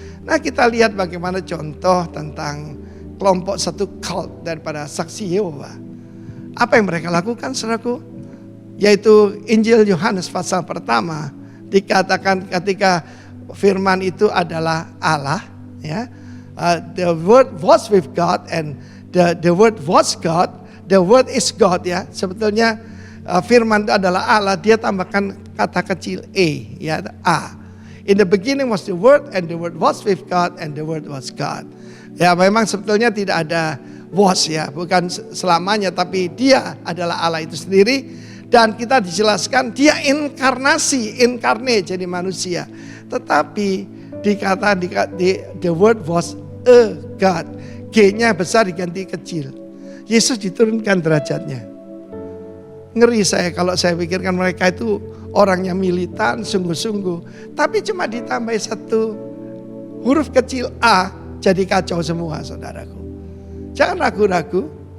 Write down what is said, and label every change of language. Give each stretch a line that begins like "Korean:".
Indonesian: Nah kita lihat bagaimana contoh tentang kelompok satu cult daripada saksi Yehova. Apa yang mereka lakukan saudaraku? Yaitu Injil Yohanes pasal pertama dikatakan ketika firman itu adalah Allah ya.
English: The word was with God and the word was God, the word is God ya.
Indonesian: Sebetulnya firman itu adalah Allah, dia tambahkan kata kecil e ya, A.
English: In the beginning was the word and the word was with God and the word was God.
Indonesian: Ya memang sebetulnya tidak ada was ya, bukan selamanya, tapi dia adalah Allah itu sendiri. Dan kita dijelaskan dia inkarnasi, inkarnate jadi manusia. Tetapi dikatakan
English: the word was a God.
Indonesian: G-nya besar diganti kecil. Yesus diturunkan derajatnya. Ngeri saya kalau saya pikirkan mereka itu orangnya militan, sungguh-sungguh. Tapi cuma ditambah 1 huruf kecil A, jadi kacau semua saudaraku. Jangan ragu-ragu.